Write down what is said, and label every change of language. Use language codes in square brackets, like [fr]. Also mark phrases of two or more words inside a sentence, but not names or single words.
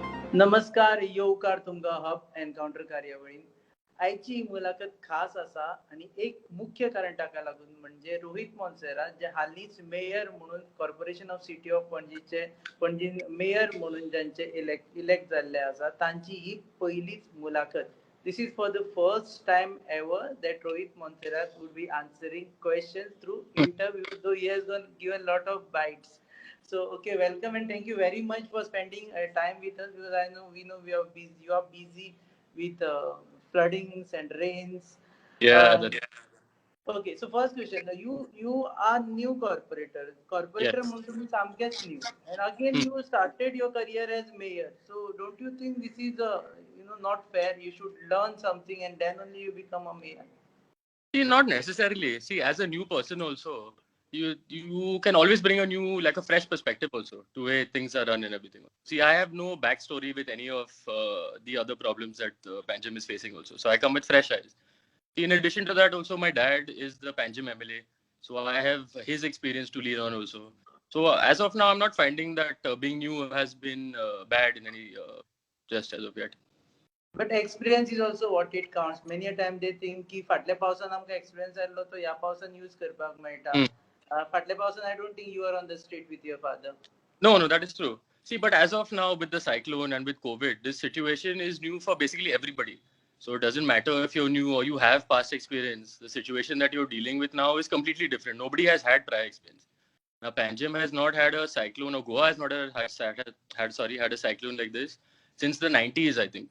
[kok] नमस्कार येवकार तुमका हब एनकाउंटर कार्यावळीन आयची मुलाखत खास असा आणि एक मुख्य कारण ताका लागून म्हणजे रोहित मोन्सेरात जे हालींच मेयर म्हणून कॉर्पोरेशन ऑफ सिटी ऑफ पणजीचे पणजीन मेयर म्हणून ज्यांचे इलेक्ट जाल्ले आसा तांची ही पहिलीच मुलाखत. [en] This is for the first time ever that Rohit Monserratte would be answering questions through interview, though he has given a lot of bites. So, okay, welcome and thank you very much for spending time with us because I know we are busy. You are busy with floodings and rains. Yeah, Uh, okay, so first question: you are new corporator. yeah. Corporator [kok] म्हणून तुम्ही सामकेच [en] new, and again Hmm. you started your career as mayor. So don't you think this is not fair? You should learn something and then only you become a mayor. See, not necessarily. See, as a new person also, you can always bring a new, like a fresh perspective also to way things are run and everything. See, I have no backstory with any of the other problems that Panjim is facing also. So I come with fresh eyes. See, in addition to that, also my dad is the Panjim MLA, so I have his experience to lean on also. So as of now, I'm not finding that being new has been bad in any just as of yet. But experience is also what it counts. Many a time they think [kok] की फाटल्या पावसान आमकां experience आयलो तो ह्या पावसान use करपाक मेळटा. Hmm. फाटल्या पावसान [en] I don't think you are on the street with your father. No, that is true. See, but as of now, with the cyclone and with COVID, this situation is new for basically everybody. So it doesn't matter if you're new or you have past experience. The situation that you're dealing with now is completely different. Nobody has had prior experience. Now, Panjim has not had a cyclone, or Goa has not had a cyclone like this since the 90s, I think.